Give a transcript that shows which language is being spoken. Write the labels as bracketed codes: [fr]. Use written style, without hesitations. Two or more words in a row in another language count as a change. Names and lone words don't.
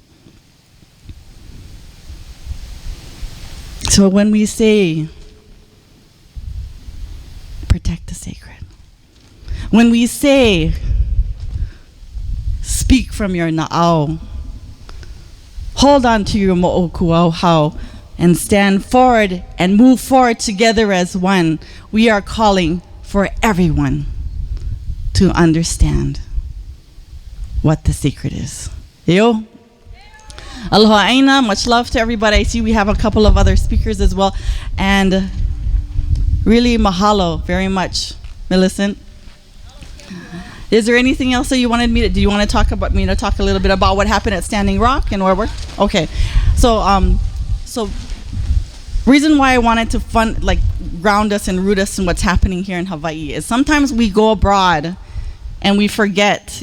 [en] So when we say protect the sacred, when we say speak from your na'au, hold on to your mo'okuauhau, and stand forward and move forward together as one, we are calling for everyone to understand what the sacred is. [haw] Yo. Aloha Aina, [en] much love to everybody. I see we have a couple of other speakers as well. And really mahalo very much, Millicent. Is there anything else that you wanted me to, do you want to talk about, me to talk a little bit about what happened at Standing Rock and where we're, okay. So reason why I wanted to ground us and root us in what's happening here in Hawaii is sometimes we go abroad and we forget.